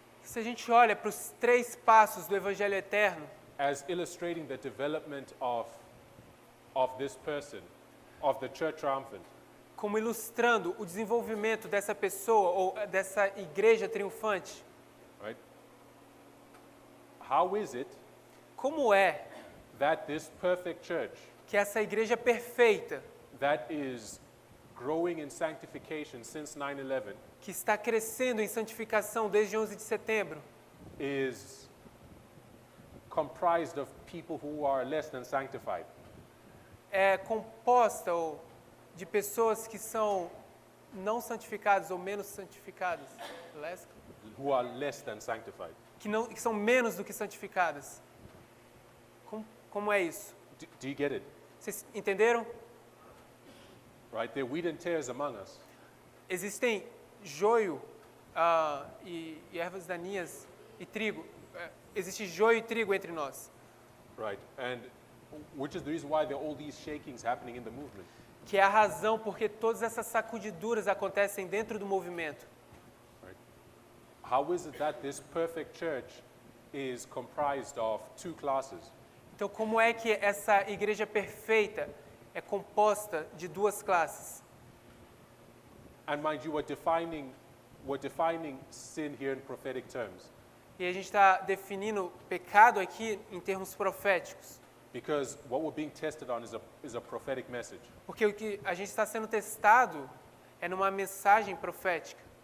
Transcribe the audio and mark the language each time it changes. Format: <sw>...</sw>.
<pt>Se a gente olha para os 3 passos do Evangelho Eterno,</pt> <en>as illustrating the development of this person, of the church triumphant,</en> <pt>como ilustrando o desenvolvimento dessa pessoa ou dessa igreja triunfante,</pt> <en>right? How is it</en> <pt>como é</pt> <en>that this perfect church</en> <pt>que essa igreja perfeita,</pt> <en>that is growing in sanctification since 9/11</en> <pt>que está crescendo em santificação desde 11 de setembro,</pt> <en>is comprised of people who are less than sanctified?</en> <pt>é composta de pessoas que são não santificadas ou menos santificadas,</pt> <en>Who are less than sanctified?</en> <pt>que são menos do que santificadas. Como é isso?</pt> <en>Do you get it?</en> <pt>Vocês entenderam?</pt> <en>Right? There are wheat and tares among us.</en> <pt>Existem joio e ervas daninhas e trigo. Existe joio e trigo entre nós.</pt> <en>Right? And which is the reason why there are all these shakings happening in the movement.</en> <pt>Que é a razão porque todas essas sacudiduras acontecem dentro do movimento.</pt> <en>Right? How is it that this perfect church is comprised of 2 classes?</en> <pt>Então, como é que essa igreja perfeita é composta de 2 classes?</pt> <en>And mind you, we're defining sin here in prophetic terms,</en> <pt>E a gente está definindo pecado aqui em termos proféticos.</pt> <en>because what we're being tested on is a prophetic message.</en> <pt>Porque o que a gente está sendo testado é numa mensagem profética.</pt>